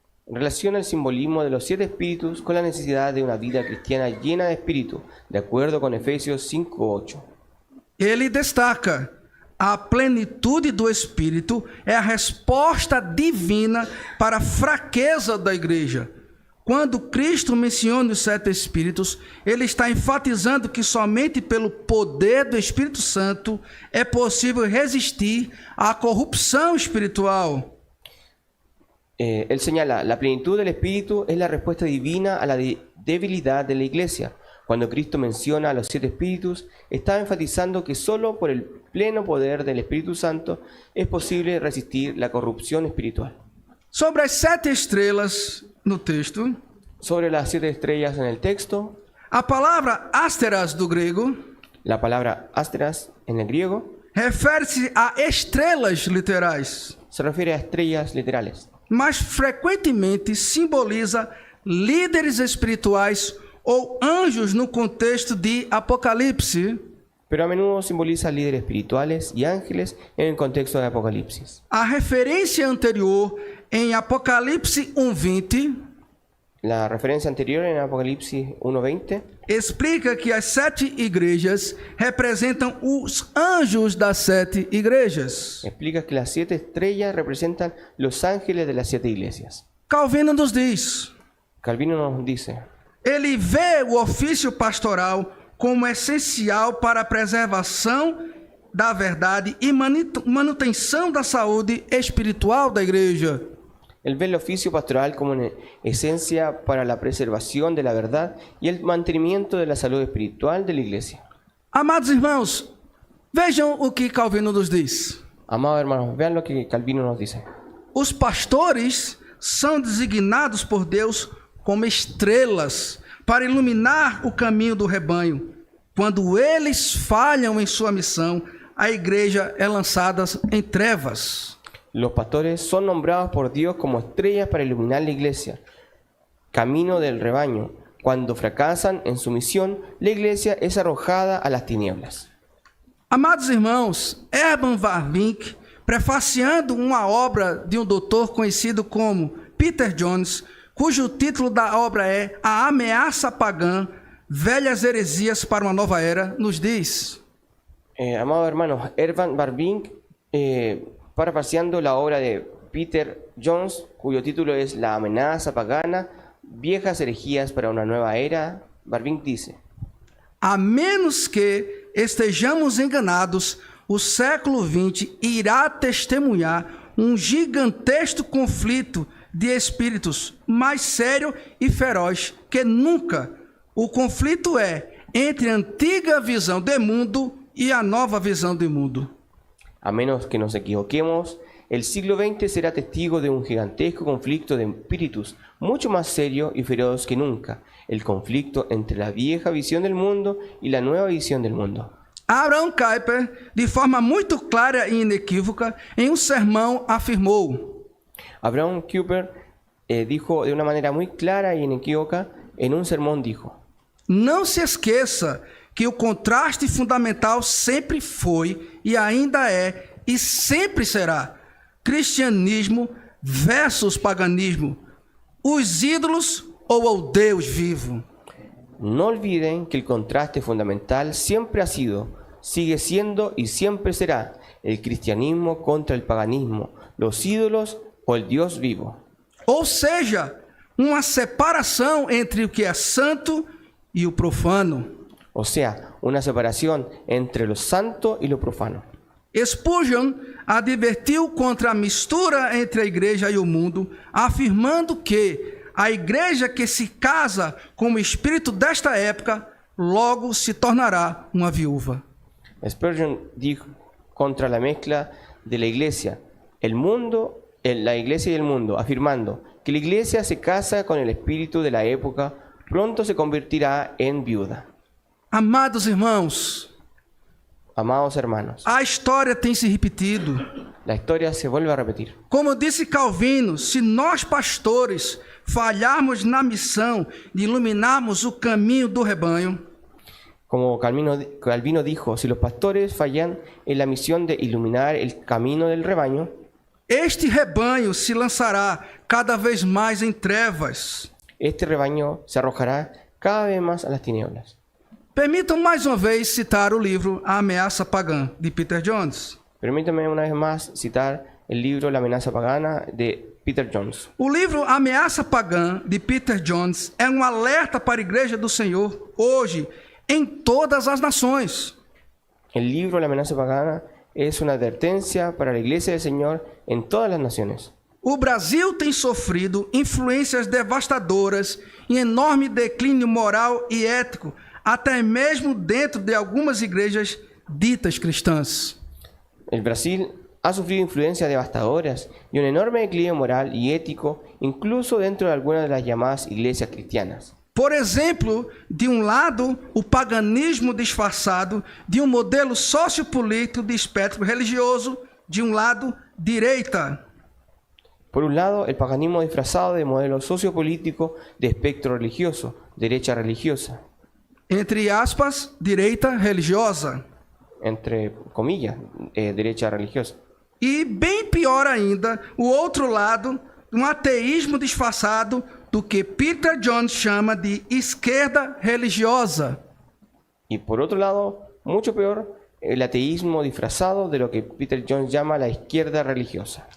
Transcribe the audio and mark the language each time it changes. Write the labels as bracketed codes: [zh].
[es] relaciona el simbolismo de los 7 espíritus con la necesidad de una vida cristiana llena de espíritu, de acuerdo con Efesios 5:8. [pt] Ele destaca: a plenitude do Espírito é a resposta divina para a fraqueza da igreja. Quando Cristo menciona os 7 Espíritos, ele está enfatizando que somente pelo poder do Espírito Santo é possível resistir à corrupção espiritual. [es] Él señala, la plenitud del Espíritu es la respuesta divina a la debilidad de la iglesia. Cuando Cristo menciona a los 7 espíritus, está enfatizando que solo por el pleno poder del Espíritu Santo es posible resistir la corrupción espiritual. [pt] Sobre as 7 estrelas no texto, [es] Sobre las 7 estrellas en el texto, [pt] a palavra asteras do grego [es] la palabra asteras en el griego [pt] refere-se a estrelas literais, [es] se refiere a estrellas literales, [pt] mas frequentemente simboliza líderes espirituais ou anjos no contexto de Apocalipse. [es] pero a menudo simboliza líderes espirituales y ángeles en el contexto de Apocalipsis. [pt] A referência anterior em Apocalipse 1:20 [es] La referencia anterior en Apocalipsis 1:20 [pt] explica que as 7 igrejas representam os anjos das 7 igrejas. [es] explica que las 7 estrellas representan los ángeles de las 7 iglesias. [pt] Calvino nos diz: [es] Calvino nos dice, [pt] ele vê o ofício pastoral como essencial para a preservação da verdade e manutenção da saúde espiritual da igreja. [es] él ve el oficio pastoral como una esencia para la preservación de la verdad y el mantenimiento de la salud espiritual de la iglesia. [pt] Amados irmãos, vejam o que Calvino nos diz. [es] Amados hermanos, vean lo que Calvino nos dice. [pt] Os pastores são designados por Deus como estrelas para iluminar o caminho do rebanho. Quando eles falham em sua missão, a igreja é lançada em trevas. [es] Los pastores son nombrados por Dios como estrellas para iluminar la iglesia, camino del rebaño. Cuando fracasan en su misión, la iglesia es arrojada a las tinieblas. [pt] Amados irmãos, Herman Bavinck, prefaciando uma obra de um doutor conhecido como Peter Jones, cujo título da obra é A Ameaça Pagã, Velhas Heresias para uma Nova Era, nos diz: [es] Amados hermanos, Herman Bavinck, parafraseando la obra de Peter Jones, cuyo título es La amenaza pagana, viejas herejías para una nueva era, Bavinck dice: [pt] a menos que estejamos enganados, o século XX irá testemunhar um gigantesco conflito de espíritos mais sério e feroz que nunca. O conflito é entre a antiga visão do mundo e a nova visão do mundo. [es] A menos que nos equivoquemos, el siglo XX será testigo de un gigantesco conflicto de espíritus mucho más serio y feroz que nunca, el conflicto entre la vieja visión del mundo y la nueva visión del mundo. [pt] Abraham Kuyper, de forma muito clara e inequívoca, em um sermão afirmou: [es] Abraham Kuyper dijo de una manera muy clara y inequívoca, en un sermón dijo: [pt] não se esqueça que o contraste fundamental sempre foi e ainda é e sempre será cristianismo versus paganismo, os ídolos ou o Deus vivo. [es] No olviden que el contraste fundamental siempre ha sido, sigue siendo y siempre será el cristianismo contra el paganismo, los ídolos o el Dios vivo. [pt] Ou seja, uma separação entre o que é santo e o profano. [es] O sea, una separación entre lo santo y lo profano. [pt] Spurgeon advertiu contra a mistura entre a igreja e o mundo, afirmando que a igreja que se casa com o espírito desta época, logo se tornará uma viúva. [es] Spurgeon dijo contra la mezcla de la iglesia y el mundo, afirmando que la iglesia se casa con el espíritu de la época, pronto se convertirá en viuda. [pt] Amados irmãos, [es] Amados hermanos, [pt] a história tem se repetido. [es] la historia se vuelve a repetir. [pt] Como disse Calvino, se nós pastores falharmos na missão de iluminarmos o caminho do rebanho, [es] Como Calvino dijo, si los pastores fallan en la misión de iluminar el camino del rebaño, [pt] este rebanho se lançará cada vez mais em trevas. [es] este rebaño se arrojará cada vez más a las tinieblas. [pt] Permitam mais uma vez citar o livro A Ameaça Pagã, de Peter Jones. [es] Permítame una vez más citar el libro La amenaza pagana de Peter Jones. [pt] O livro A Ameaça Pagã, de Peter Jones, é um alerta para a Igreja do Senhor, hoje, em todas as nações. [es] El libro La amenaza pagana es una advertencia para la iglesia del Señor en todas las naciones. [pt] O Brasil tem sofrido influências devastadoras e enorme declínio moral e ético, até mesmo dentro de algumas igrejas ditas cristãs. [es] El Brasil ha sufrido influencias devastadoras y un enorme declive moral y ético, incluso dentro de algunas de las llamadas iglesias cristianas. [pt] Por exemplo, de um lado, o paganismo disfarçado de um modelo sociopolítico de espectro religioso, de um lado, direita. [es] Por un lado, el paganismo disfrazado de modelo sociopolítico de espectro religioso, derecha religiosa, [pt] Entre aspas, direita religiosa. [es] entre comillas, derecha religiosa. [pt] E bem pior ainda, o outro lado, um ateísmo disfarçado do que Peter Jones chama de esquerda religiosa. [es] Y por otro lado, mucho peor, el ateísmo disfrazado de lo que Peter Jones llama la izquierda religiosa,